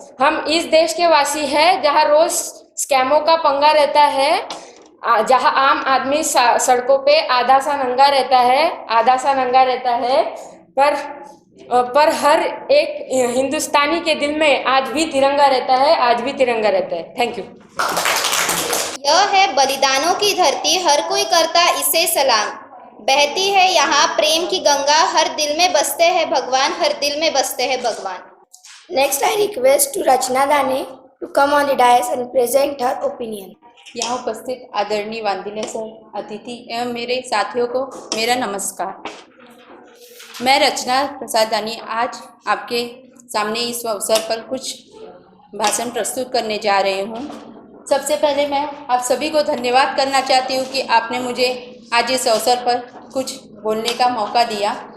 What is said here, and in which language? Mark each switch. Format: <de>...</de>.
<hi>हम इस देश के वासी है जहाँ रोज स्कैमों का पंगा रहता है, जहाँ आम आदमी सड़कों पे आधा सा नंगा रहता है, पर हर एक हिंदुस्तानी के दिल में आज भी तिरंगा रहता है।</hi> <en>Thank you.</en> <hi>यह है बलिदानों की धरती, हर कोई करता इसे सलाम। बहती है यहाँ प्रेम की गंगा, हर दिल में बसते हैं भगवान, हर दिल में बसते हैं भगवान।</hi> <en>Next, I request to Rachna Dane to come on the dais and present her opinion.</en> <hi>यहाँ उपस्थित आदरणीय वांदिले सर, अतिथि एवं मेरे साथियों को मेरा नमस्कार। मैं रचना प्रसाद दानी आज आपके सामने इस अवसर पर कुछ भाषण प्रस्तुत करने जा रही हूँ। सबसे पहले मैं आप सभी को धन्यवाद करना चाहती हूँ कि आपने मुझे आज इस अवसर पर कुछ बोलने का मौका दिया।</hi>